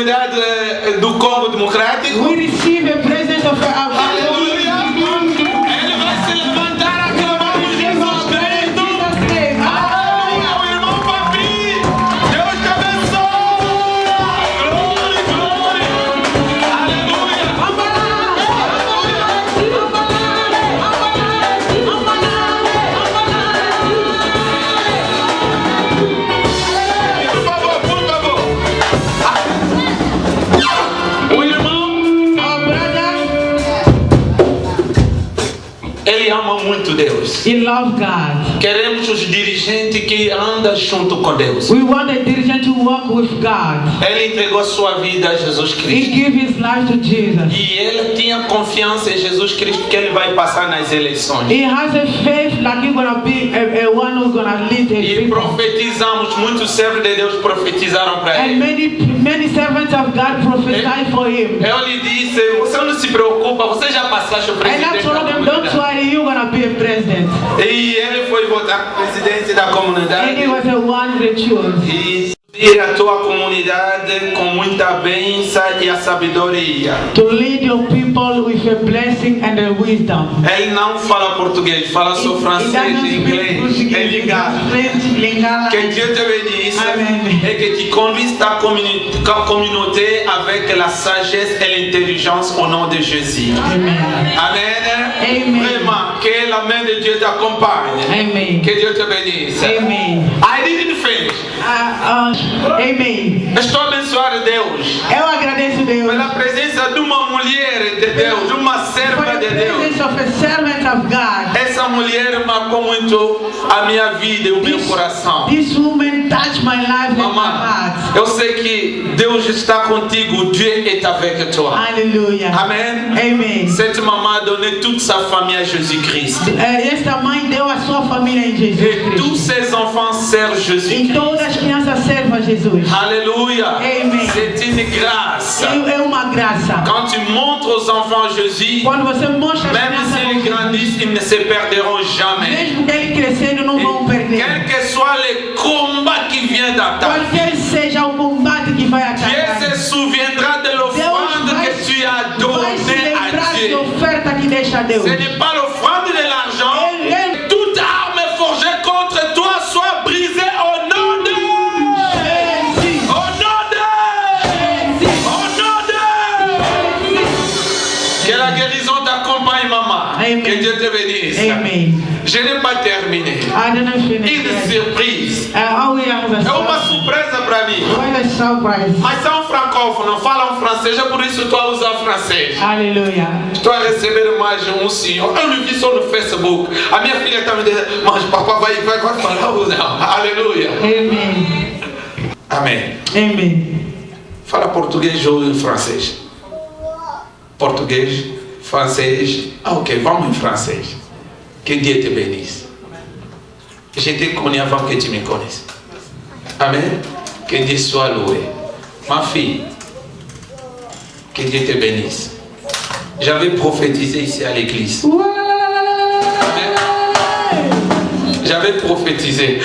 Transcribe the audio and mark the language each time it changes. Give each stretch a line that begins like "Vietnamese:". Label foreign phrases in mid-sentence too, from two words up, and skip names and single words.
Portuguese: do Congo Democrático.
English: We receive a present of our
Portuguese: Aleluia. Ele vai se levantar, aclamamos Jesus Cristo. Aleluia, o irmão Papi. Deus te abençoe. Glória, glória. Aleluia. Por favor, por favor. O irmão,
English: our brother.
Portuguese: ele ama muito Deus.
English: He loves God.
Portuguese: Queremos os dirigentes que andam junto com Deus.
English: We want a dirigent to walk with God.
Portuguese: Ele entregou a sua vida a Jesus
English: He
Portuguese: Cristo.
English: gave his life to Jesus.
Portuguese: E ele tinha confiança em Jesus Cristo que ele vai passar nas eleições.
English: He has a faith like he's gonna be a one who's gonna lead a
Portuguese: E
English: people.
Portuguese: profetizamos, muitos servos de Deus profetizaram para
English: And
Portuguese: ele.
English: many servants of God prophesied for him.
Portuguese: Eu lhe disse, você não se preocupa, você já passaste o
English: And I
Portuguese: presidente
English: told
Portuguese: da
English: them, don't
Portuguese: comunidade.
English: worry, you're gonna be a president.
Portuguese: E ele foi votar presidente da
English: And
Portuguese: comunidade.
English: he was the one they chose.
Portuguese: E a tua comunidade com muita bênção e a sabedoria.
English: To lead your people with a blessing and a wisdom.
Portuguese: Ele não fala português, fala só francês e inglês. É ligado.
French: Que Dieu te bénisse Amen. et que tu conduises ta communauté avec la sagesse et l'intelligence au nom de Jésus. Amen. Amen. Amen. Vraiment, que la main de Dieu t'accompagne. Amen. Que Dieu te bénisse. Amen.
English: I didn't finish. Amen.
Portuguese: Estou a abençoar Deus Eu agradeço Deus. pela presença de uma mulher de Deus, de uma
English: For
Portuguese: serva
English: the
Portuguese: de Deus.
English: presence of a servant of God.
Portuguese: Essa mulher marcou muito a minha vida e o meu coração.
English: This woman touched my life and my
Portuguese: Maman,
English: heart.
Portuguese: eu sei que Deus está contigo,
French: Dieu est avec toi. Hallelujah. Amen. Amen. Cette maman a donné toute sa famille à Jésus-Christ.
Portuguese: Esta mãe deu a sua família em Jesus
French: Et tous
Portuguese: Cristo.
French: ses enfants servent
Portuguese: E
French: Jésus-Christ.
Portuguese: todas as crianças servem a Jesus.
French: Alléluia. Amen. C'est une grâce.
Portuguese: É uma graça.
French: Quand tu montres aux enfants Jésus,
Portuguese: Quando você mostra as
French: même
Portuguese: crianças
French: s'ils
Portuguese: com Jesus,
French: grandissent, ils ne se perdront jamais.
Portuguese: mesmo que eles crescendo não vão
French: Quel
Portuguese: perder.
French: que soit le combat qui vient d'attaquer,
Portuguese: Qualquer seja o combate que vai
French: Dieu
Portuguese: atacar,
French: se souviendra de l'offrande que tu as
Portuguese: vai se
French: donnée à
Portuguese: lembrar de
French: Dieu.
Portuguese: oferta que deixa a Deus.
French: Ce n'est pas l'offrande de l'argent. Toute arme forgée contre toi soit brisée au nom de... Au nom de... Au nom de... Que la guérison t'accompagne, maman. Amen. Que Dieu te bénisse. Amen. Je n'ai pas terminé.
English: I didn't finish
French: Une
English: yet.
French: surprise.
English: Oh, we have a
Portuguese: É uma
English: surprise.
Portuguese: surpresa para mim.
English: What a surprise.
Portuguese: Mas são francófonos, falam francês, é por isso que estou a usar francês. Hallelujah. Estou a receber mais um senhor. Eu não vi só no Facebook. A minha filha está me dizendo, mas papai vai falar ou não? Aleluia. Amen. Amém. Amen. Fala português ou francês? Português, francês. Ah, ok, vamos em francês.
French: Que Dieu te bénisse. Je te connais avant que tu me connaisses. Amen. Que Dieu soit loué. Ma fille, que Dieu te bénisse. J'avais prophétisé ici à l'église. Amen. J'avais prophétisé.